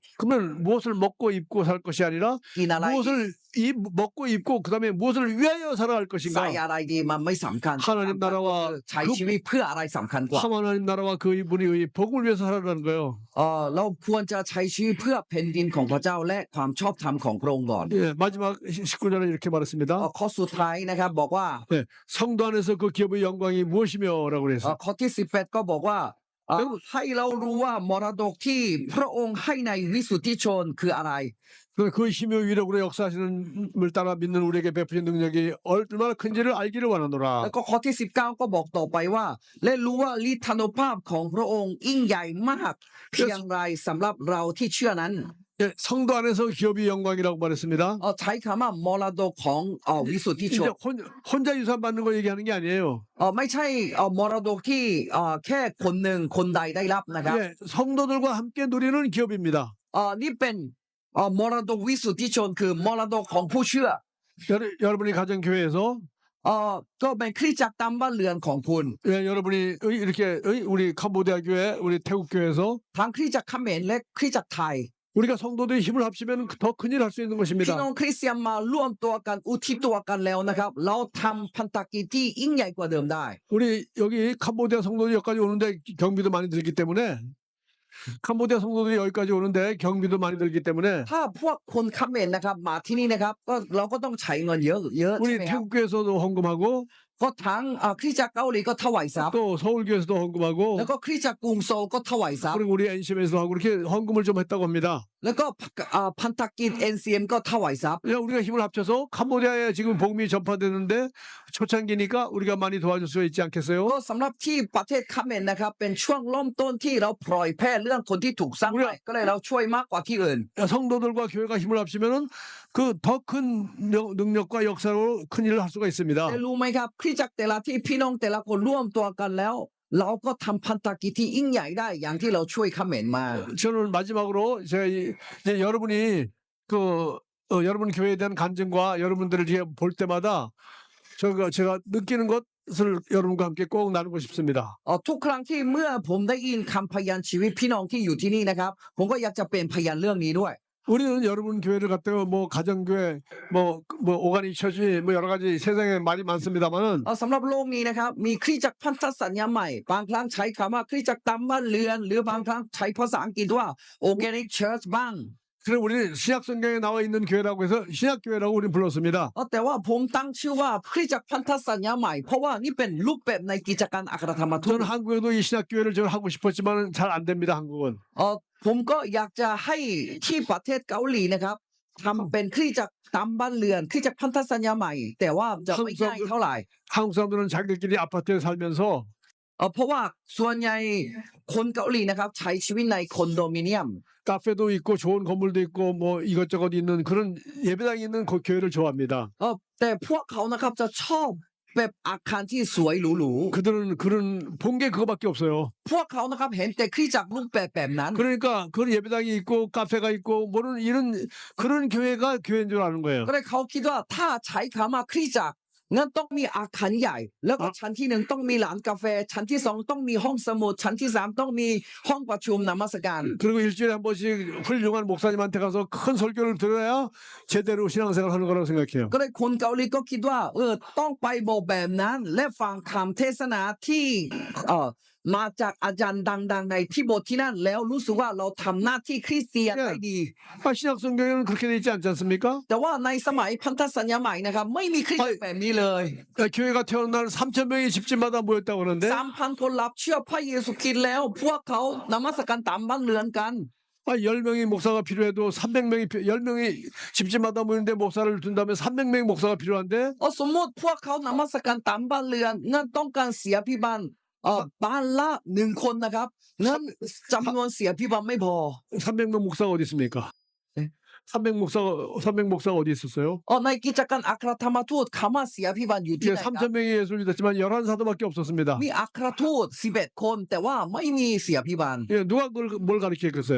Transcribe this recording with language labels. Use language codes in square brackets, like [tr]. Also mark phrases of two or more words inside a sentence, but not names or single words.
[ko] 그러면 무엇을 먹고 입고 살 것이 아니라 [th] กินอะไร [ko] 무엇을 먹고 입고 그다음에 무엇을 위하여 살아갈 [th] ใส่ [ko] 것인가. [th] อะไรดีมันไม่สำคัญ [ko] 하나님 나라와 [th] ใช้ชีวิตเพื่ออะไรสำคัญกว่า [ko] 하나님 나라와 그 이분의 의 복음을 위해서 살아가는 거예요. [th] เราควรจะใช้ชีวิตเพื่อแผ่นดินของพระเจ้าและความชอบธรรมของพระองค์ก่อน [ko] 예, 마지막 19절에 이렇게 말했습니다. [th] ข้อสุดท้ายนะครับบอกว่า [ko] 예, 성도 안에서 그 기업의 영광이 무엇이며라고 그랬어요. [th] ข้อที่18ก็บอกว่าให้เรารู้ว่ามรดกที่พระองค์ให้ในวิสุทธิชนคืออะไร [ko] 그 힘의 위력으로 역사하시는 을 따라 믿는 우리에게 베푸신 능력이 얼마나 큰지를 알기를 [th] แล้ [ko] 원하노라. [th] วก็ข้อที่19ก็บอกต่อไปว่า และรู้ว่าฤทธานุภาพของพระองค์ยิ่งใหญ่มากเพียงไรสำหรับเราที่เชื่อนั้น [ko] 예, 성도 안에서 기업의 영광이라고 말했습니다. [th] ใช้คำว่ามรดกของวิสุทธิช [ko] 이제 [th] น [ko] 혼자 유산 받는 거 얘기하는 게 아니에요. [th] ไม่ใช่มรดกที่แค่คนหนึ่งคนใดได้รับนะครับ [ko] 예, 성도들과 함께 누리는 기업입니다. [th] นี่เป็นมรดกวิสุทธิชนคือมรดกของผู้เชื่อ [ko] 여러분이 가정 교회에서 [th] ก็เป็นคริสตจักรตามบ้านเรือนของคุณ [ko] 예, 여러분이 이렇게 우리 캄보디아 교회, 우리 태국 교회에서 [th] ทั้งคริสตจักรเขมรและคริสตจักรไทย [ko] 우리가 성도들이 힘을 합치면 더 큰일 할 수 있는 [th] พี่ [ko] 것입니다. [th] น้องคริสเตียนมาร่วมตัวกันอุทิศตัวกันแล้วนะครับเราทำพันธกิจที่ยิ่งใหญ่กว่าเดิมได้ [ko] 우리 여기 캄보디아 성도들이 여기까지 오는데 경비도 많이 들기 때문에 캄보디아 성도들이 여기까지 오는데 경비도 많이 들기 때문에 [th] ถ้าพวกคนเขมรนะครับมาที่นี่นะครับก็เราก็ต้องใช้เงินเยอะเยอะใช่ [ko] 우리 [th] ไหมครับ [ko] 태국교회에서도 헌금하고 [th] ก็ทั้งคริสตจักรเกาหลีก็ถวายทรัพย์ [ko] 또 서울교회에서도 헌금하고 [th] แล้วก็คริสตจักรกรุงโซลก็ถวายทรัพย์ [ko] 그리고 우리 NCM에서도 하고 이렇게 헌금을 좀 했다고 합니다. [th] แล้วก็พันธกิจ NCM ก็ถวายทรัพย์ [ko] 그냥 우리가 힘을 합쳐서 캄보디아에 지금 복음이 전파되는데 초창기니까 우리가 많이 도와줄 수 있지 않겠어요? [th] ก็สำหรับที่ประเทศเขมรนะครับเป็นช่วงเริ่มต้นที่เราปล่อยแพร่เรื่องคนที่ถูกสร้างใหม่ก็เลยเราช่วยมากกว่าที่อื่น [ko] 성도들과 교회가 힘을 합치면은 그 더 큰 능력과 역사로 큰 일을 할 수가 있습니다. [th] แต่รู้ไหมครับคริสตจักรแต่ละที่พี่น้องแต่ละคนร่วมตัวกันแล้ว เราก็ทำพันธกิจที่ยิ่งใหญ่ได้อย่างที่เราช่วยเขมรมา [ko] 저는 마지막으로 제가 이제 여러분이 그 여러분 교회에 대한 간증과 여러분들을 이렇게 볼 때마다 제가 느끼는 것을 여러분과 함께 꼭 나누고 싶습니다. [th] ทุกครั้งที่เมื่อผมได้ยินคำพยานชีวิตพี่น้องที่อยู่ที่นี่นะครับผมก็อยากจะเป็นพยานเรื่องนี้ด้วย [ko] 우리는 여러분 교회를 갖다가 뭐 가정교회, 뭐 [en] organic church, [ko] 뭐 여러 가지 세상에 말이 많습니다만은 [th] สำหรับโลกนี้นะครับมีคริสตจักรพันธสัญญาใหม่บางครั้งใช้คำว่าคริสตจักรตามบ้านเรือนหรือบางครั้งใช้ภาษาอังกฤษว่า [en] organic church [th] บ้าง [ko] 그럼 우리는 신약 성경에 나와 있는 교회라고 해서 신약 교회라고 우리는 불렀습니다. [th] แต่ว่าผมตั้งชื่อว่าคริสตจักรพันธสัญญาใหม่เพราะว่านี่เป็นรูปแบบในกิจการอัครธรรมทูต [ko] 저는 한국에도 이 신약 교회를 저 하고 싶었지만 잘 안 됩니다. 한국은. [th] ผมก็อยากจะให้ที่ประเทศเกาหลีนะครับทำเป็นคริสตจักรตามบ้านเรือนคริสตจักรพันธสัญญาใหม่แต่ว่าจะไม่ง่ายเท่าไหร่ [ko] 한국 사람들은 자기들끼리 아파트에 살면서 [th] เพราะว่าส่วนใหญ่คนเกาหลีนะครับใช้ชีวิตในคอนโดมิเนียม [ko] 카페도 있고 좋은 건물도 있고 뭐 이것저것 있는 그런 예배당이 있는 그 교회를 좋아합니다. [th] แต่พวกเขานะครับจะชอบแบบอาคารที่สวยหรู [ko] 그들은 그런 본 게 그거밖에 없어요. [th] ๆพวกเขานะครับเห็นแต่คริสตจักรรูปแบบนั้น [ko] 그러니까 그런 예배당이 있고 카페가 있고 뭐는 이런 그런 교회가 교회인 줄 아는 거예요. [th] ก็เลยเขาคิดว่าถ้าใช้คำว่าคริสตจักรงั้นต้องมีอาคารใหญ่ แล้วก็ชั้นที่หนึ่งต้องมีร้านกาแฟชั้นที่สองต้องมีห้องสมุดชั้นที่สามต้องมีห้องประชุมนมัสการ [ko] 그리고 일주일에 한 번씩 훌륭한 목사님한테 가서 큰 설교를 들어야 제대로 신앙생활 하는 거라고 생각해요. [th] ก็เลยคนเกาหลีก็คิดว่าต้องไปบอกแบบนั้นและฟังคำเทศนาที่มาจากอาจารย์ดังๆในที่โบสถ์ที่นั่นแล้วรู้สึกว่าเราทำหน้าที่คริสเตียนได้ดี [ko] 신약 성경에는 그렇게 돼 있지 않지 않습니까? [th] แต่ว่าในสมัยพันธสัญญาใหม่นะครับไม่มีคริสต์แบบนี้เลย [ko] 교회가 태어난 날 3,000명이 집집마다 모였다고 그러는데 [th] 3,000 คนรับเชื่อพระเยซูคริสต์แล้วพวกเขานมัสการตามบ้านเรือนกัน [ko] 10명이 목사가 필요해도 300명이 10명이 집집마다 모이는데 목사를 둔다면 300명의 목사가 필요한데 [th] สมมติพวกเขานมัสการตามบ้านเรือนงั้นต้องการเสียพิบันบ้านละ1 คนนะครับงั้นจำนวนเสียพิบันไม่พอ [ko] 300명 목사가 어디 있습니까? 네? 300 목사가 어디 있었어요? [th] ในกิจการอัครธรรมทูตคำว่าเสียพิบันอยู่ที่ [ko] 예, [th] ไหนครับ [ko] 3,000명이 예수를 믿었지만 11사도밖에 없었습니다. [th] มีอัครทูต11 คนแต่ว่าไม่มีเสียพิบัน [ko] 예, 누가 뭘 가르치겠어요?